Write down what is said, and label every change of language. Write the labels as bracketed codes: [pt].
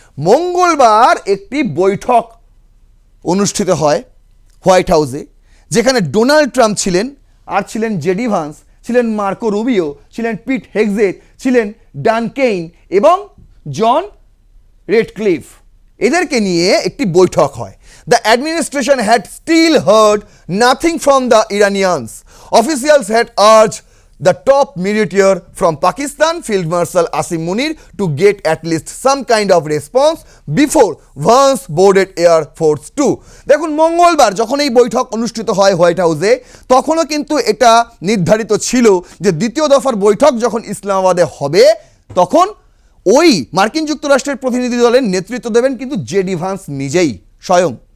[bn] মঙ্গলবার একটি বৈঠক অনুষ্ঠিত হয় হোয়াইট হাউসে, যেখানে ডোনাল্ড ট্রাম্প ছিলেন, আর ছিলেন জেডি ভান্স, ছিলেন মার্কো রুবিও, ছিলেন পিট হেগজেথ, ছিলেন ডান কেইন এবং জন রেডক্লিফ। এদেরকে নিয়ে একটি বৈঠক হয়। [en] The administration had still heard nothing from the Iranians. Officials had urged the top mediator from Pakistan, Field Marshal Asim Munir, to get at least some kind of response before Vance boarded Air Force 2. [bn] দেখুন মঙ্গলবার যখন এই বৈঠক অনুষ্ঠিত হয় white হাউসে, তখনও কিন্তু এটা নির্ধারিত ছিল যে দ্বিতীয় দফার বৈঠক যখন ইসলামাবাদে হবে, তখন ওই মার্কিন যুক্তরাষ্ট্রের প্রতিনিধি দলের নেতৃত্ব দেবেন কিন্তু জেডি ভান্স নিজেই স্বয়ং।